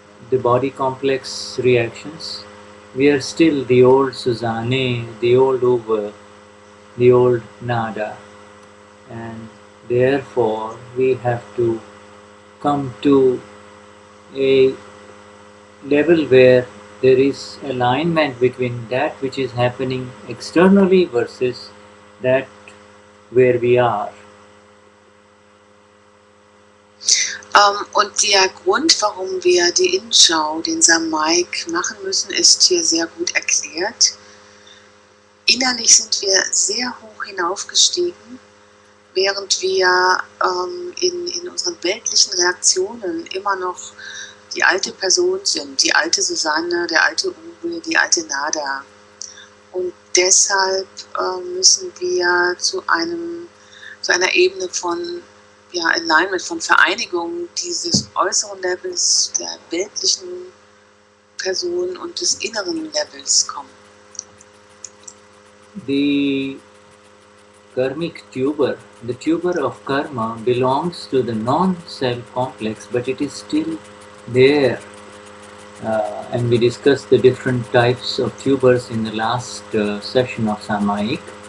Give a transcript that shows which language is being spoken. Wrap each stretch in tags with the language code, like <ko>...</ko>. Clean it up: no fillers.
<en>the body complex reactions, we are still the old Susanne, the old over, the old nada, and therefore we have to come to a level where there is alignment between that which is happening externally versus that where we are.</en> <de>Und der Grund, warum wir die Innenschau, den Samayik machen müssen, ist hier sehr gut erklärt. Innerlich sind wir sehr hoch hinaufgestiegen, während wir in unseren weltlichen Reaktionen immer noch die alte Person sind, die alte Susanne, der alte Uwe, die alte Nada. Und deshalb müssen wir zu einer Ebene von Alignment, von Vereinigung dieses äußeren Levels, der weltlichen Person und des inneren Levels kommen.</de> <en>The karmic tuber, the tuber of karma belongs to the non-self complex, but it is still there. And we discussed the different types of tubers in the last session of Samayik.</en>